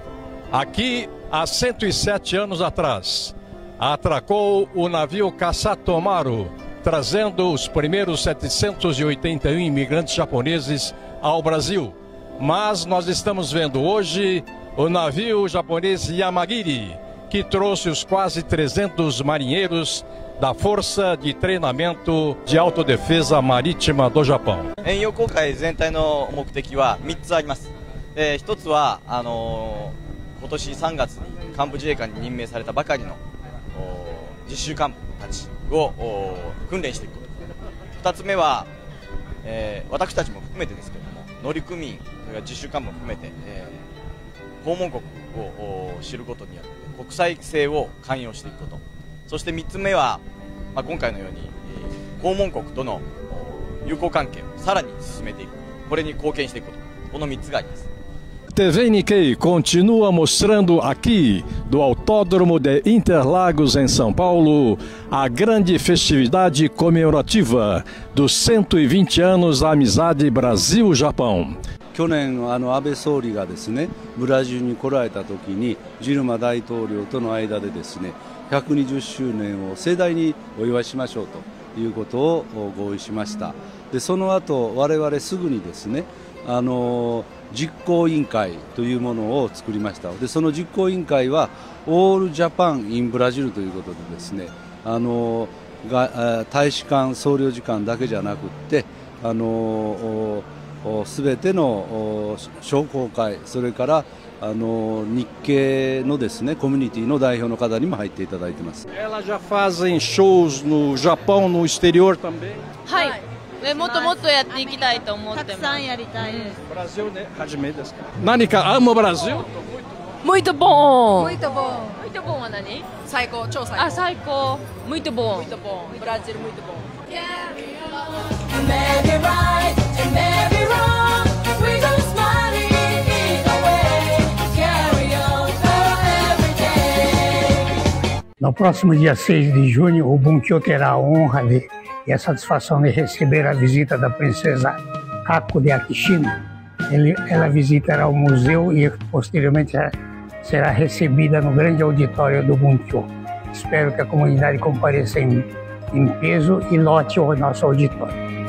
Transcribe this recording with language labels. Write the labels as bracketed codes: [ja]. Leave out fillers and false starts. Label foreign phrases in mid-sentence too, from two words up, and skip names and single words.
[pt] Aqui, há 107 anos atrás, atracou o navio Kasatomaru, trazendo os primeiros 781 imigrantes japoneses ao Brasil. Mas nós estamos vendo hoje o navio japonês Yamagiri, que trouxe os quase 300 marinheiros da Força de Treinamento de Autodefesa Marítima do Japão. [ja] 遠洋航海全体の目的は3つあります。1つは今年3月に幹部自衛官に任命されたばかりの実習幹部たちを訓練していくこと。2つ目は、私たちも含めてですけれども、乗組員、それから実習幹部も含めて、訪問国を知ることによって国際性を寛容していくこと。そして3つ目は、今回のように訪問国との友好関係をさらに進めていく、これに貢献していくこと、この3つがあります。 [pt] TV Nikkei continua mostrando aqui, do Autódromo de Interlagos, em São Paulo, a grande festividade comemorativa dos 120 anos da amizade Brasil-Japão. [ja] 去年安倍総理がですね、ブラジルに来られた時にジルマ大統領との間でですね、120周年を盛大にお祝いしましょうということを合意しました。でその後我々すぐにですね、実行委員会というものを作りました。でその実行委員会はオールジャパンインブラジルということでですね、大使館総領事館だけじゃなくってすべての商工会、それから日系のですねコミュニティの代表の方にも入っていただいてます。 [pt] Ela já fazem shows no Japão, no exterior também? [ja] はい。もっともっとやっていきたいと思ってます。たくさんやりたいです。 [pt] Brasil, né? [ja] 初めてですか。何か [pt] ama o Brasil? Muito bom. Muito bom. Muito bom [ja] は何？最高、超最高。あ、最高。 [pt] Muito bom. Muito bom. Brasil muito bom. [en] Maybe right and maybe wrong. We go smiling either way. Carry on every day. [pt] No próximo dia 6 de junho, o Bunkyo terá a honra e a satisfação de receber a visita da princesa Ako de Akishino. Ela visitará o museu e posteriormente será recebida no grande auditório do Bunkyo. Espero que a comunidade compareça em peso e lote o nosso auditório.